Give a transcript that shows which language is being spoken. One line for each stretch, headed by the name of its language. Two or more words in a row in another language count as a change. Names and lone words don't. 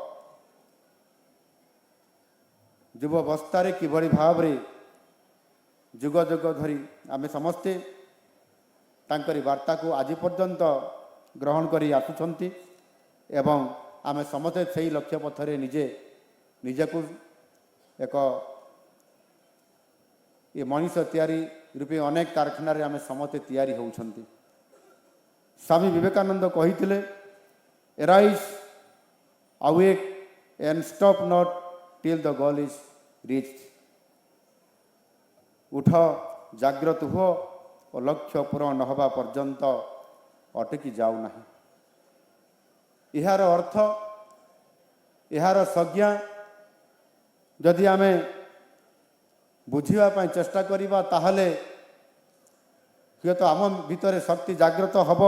Odia: ଯୁବାବସ୍ଥାରେ କିଭଳି ଭାବରେ ଯୁଗ ଯୁଗ ଧରି ଆମେ ସମସ୍ତେ ତାଙ୍କରି ବାର୍ତ୍ତାକୁ ଆଜି ପର୍ଯ୍ୟନ୍ତ ଗ୍ରହଣ କରି ଆସୁଛନ୍ତି ଏବଂ ଆମେ ସମସ୍ତେ ସେହି ଲକ୍ଷ୍ୟ ପଥରେ ନିଜକୁ ଏକ ଏ ମଣିଷ ତିଆରି ରୂପେ ଅନେକ କାରଖାନାରେ ଆମେ ସମସ୍ତେ ତିଆରି ହେଉଛନ୍ତି।
English: ସ୍ୱାମୀ ବିବେକାନନ୍ଦ କହିଥିଲେ, arise, awake and stop not till the goal is reached।
Odia: ଉଠ, ଜାଗ୍ରତ ହୁଅ ଓ ଲକ୍ଷ୍ୟ ପୂରଣ ନ ହେବା ପର୍ଯ୍ୟନ୍ତ ଅଟକି ଯାଉ ନାହିଁ। ଏହାର ଅର୍ଥ, ଏହାର ସଂଜ୍ଞା ଯଦି ଆମେ ବୁଝିବା ପାଇଁ ଚେଷ୍ଟା କରିବା, ତାହେଲେ ହୁଏତ ଆମ ଭିତରେ ଶକ୍ତି ଜାଗ୍ରତ ହେବ।